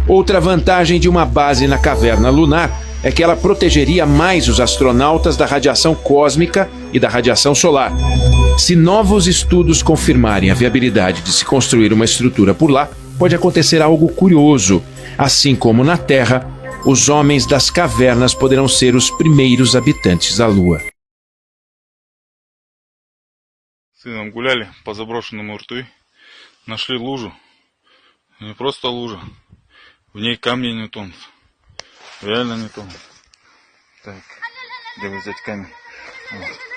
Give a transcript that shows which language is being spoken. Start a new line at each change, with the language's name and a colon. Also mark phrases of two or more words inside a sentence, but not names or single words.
Portuguese: Outra vantagem de uma base na caverna lunar é que ela protegeria mais os astronautas da radiação cósmica e da radiação solar. Se novos estudos confirmarem a viabilidade de se construir uma estrutura por lá, pode acontecer algo curioso. Assim como na Terra, os homens das cavernas poderão ser os primeiros habitantes da Lua.
Russian: С сыном гуляли по заброшенному рту, нашли лужу, не просто лужа, в ней камни не тонут, реально не тонут. Так, где взять камень? Вот.